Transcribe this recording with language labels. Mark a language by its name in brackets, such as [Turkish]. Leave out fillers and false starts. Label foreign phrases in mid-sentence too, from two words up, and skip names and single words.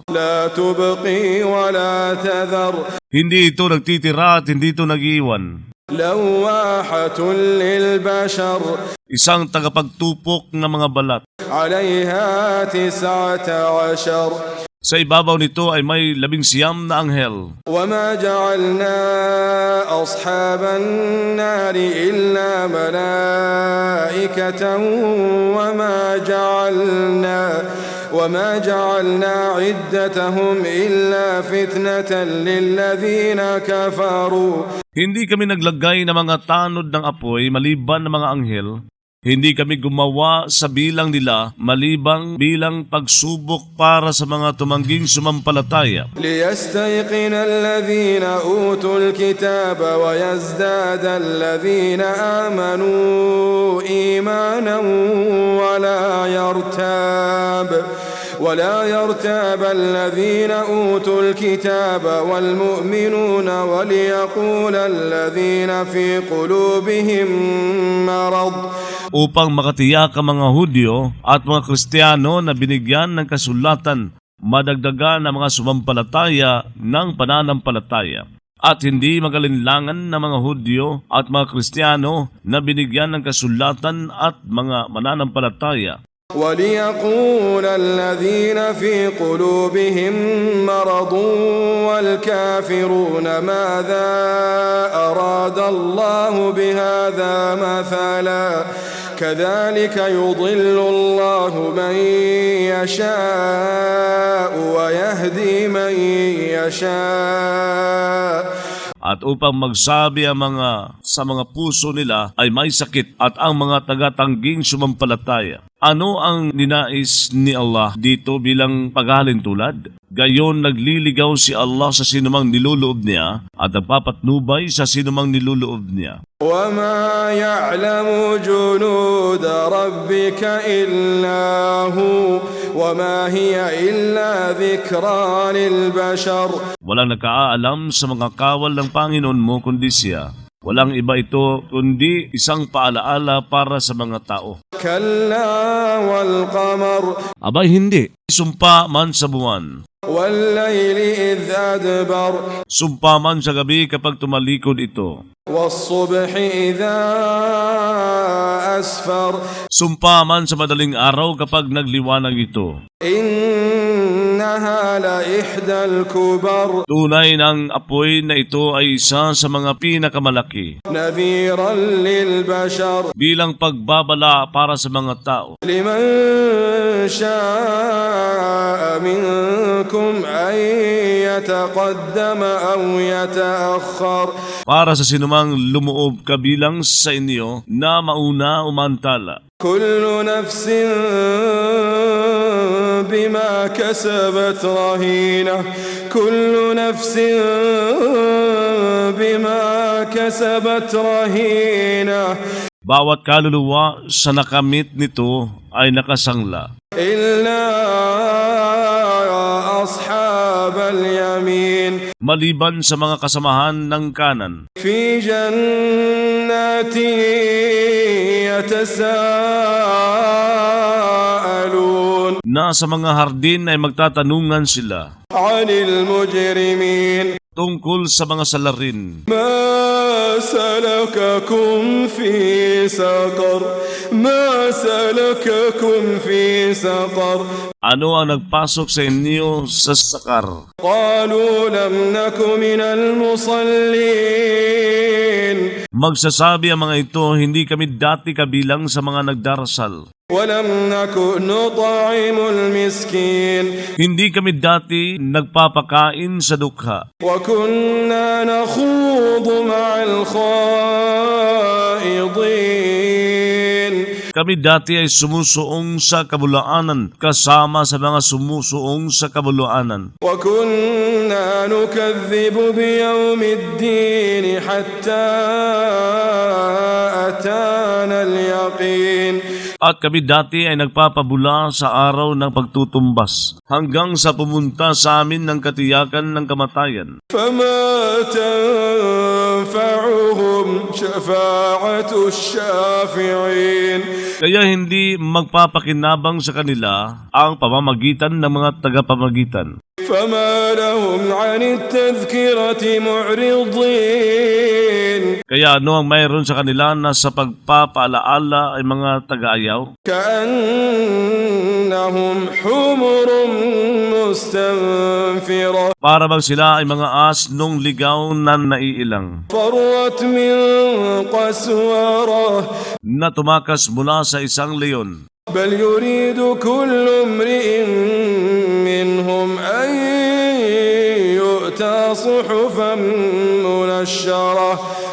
[Arabic] لا تبقي ولا تذر [Filipino] Hindi ito nagtitira at hindi ito nag-iwan. [Arabic] لواحة للبشر [Filipino] Isang tagapagtupok ng mga balat. [Arabic] عليها 19 [Filipino] Sa ibabaw nito ay may 19 na anghel. [Arabic] وما جعلنا أصحاب النار إلا ملائكة وما جعلنا عدتهم إلا فتنة للذين كفروا [Filipino] Hindi kami naglagay ng mga tanod ng apoy maliban ng mga anghel. Hindi kami gumawa sa bilang nila malibang bilang pagsubok para sa mga tumangging sumampalataya. [Arabic] ليستيقن الذين أوتوا الكتاب ويزداد الذين آمنوا إيمانا ولا يرتاب الذين أوتوا الكتاب والمؤمنون وليقول الذين في قلوبهم مرض [Filipino] Upang makatiyak ang mga Hudyo at mga Kristiyano na binigyan ng kasulatan, madagdagan ang mga sumampalataya ng pananampalataya. At hindi magalinlangan ng mga Hudyo at mga Kristiyano na binigyan ng kasulatan at mga mananampalataya. [Arabic] وليقول الذين في قلوبهم مرض والكافرون ماذا أراد الله بهذا مثلا كذلك يضل الله من يشاء ويهدي من يشاء [Filipino] At upang magsabi ang mga sa mga puso nila ay may sakit at ang mga taga-tangging sumampalataya. Ano ang ninais ni Allah dito bilang paghalintulad? Gayon nagliligaw si Allah sa sinumang niluloob niya at nagpapatnubay sa sinumang niluloob niya. [Arabic] وما يعلم جنود ربك إلا هو وما هي إلا ذكرى للبشر [Filipino] Walang nakaalam sa mga kawal ng Panginoon mo kundi siya. Walang iba ito kundi isang paalaala para sa mga tao. [Arabic] كلا والقمر [Filipino] Abay hindi. Sumpa man sa buwan. [Arabic] والليل إذ أدبر [Filipino] Sumpa man sa gabi kapag tumalikod ito. [Arabic] والصبح إذا أسفر [Filipino] Sumpa man sa madaling araw kapag nagliwanag ito. [Arabic] إنك إنها لإحدى الكبر [Filipino] Tunay ng apoy na ito ay isa sa mga pinakamalaki [Arabic] نذيرا للبشر [Filipino] bilang pagbabala para sa mga tao. [Arabic] لمن شاء منكم أن يتقدم أو يتأخر [Filipino] Para sa sinumang lumuob kabilang sa inyo na mauna o mantala. [Arabic] كل نفس بما كسبت رهينة كل نفس بما كسبت رهينة [Filipino] Bawat kaluluwa sa nakamit nito ay nakasangla. [Arabic] إلا أصحاب اليمين [Filipino] Maliban sa mga kasamahan ng kanan. [Arabic] في جنات يتساءلون [Filipino] Na sa mga hardin ay magtatanungan sila [Arabic] عن المجرمين [Filipino] tungkol sa mga salarin. [Arabic] ما سلككم في سقر ما سلككم في سقر [Filipino] Ano ang nagpasok sa inyo sa sakar? [Arabic] قالوا لم نك من المصلين [Filipino] Magsasabi ang mga ito, hindi kami dati kabilang sa mga nagdarasal. [Arabic] ولم نك نطعم المسكين [Filipino] Hindi kami dati nagpapakain sa dukha. [Arabic] وكنا نخوض مع الخائضين [Filipino] Kami dati ay sumusuong sa kabulaanan kasama sa mga sumusuong sa kabulaanan. [Arabic] وكنا نكذب بيوم الدين حتى أتانا اليقين [Filipino] At kami dati ay nagpapabula sa araw ng pagtutumbas hanggang sa pumunta sa amin ng katiyakan ng kamatayan. [Arabic] فما تنفعهم شفاعة الشافعين [Filipino] Kaya hindi magpapakinabang sa kanila ang pamamagitan ng mga tagapamagitan. [Arabic] فما لهم عن التذكرة معرضين [Filipino] Kaya ano ang mayroon sa kanila na sa pagpapaalaala ay mga tagaayaw? [Arabic] كأنهم حمر مستنفرة [Filipino] Para bang sila ay mga asnong ligaw na naiilang, [Arabic] فرت من قسورة [Filipino] na tumakas mula sa isang leon. [Arabic] بل يريد كل امرئ منهم أن يؤتى صحفا منشرة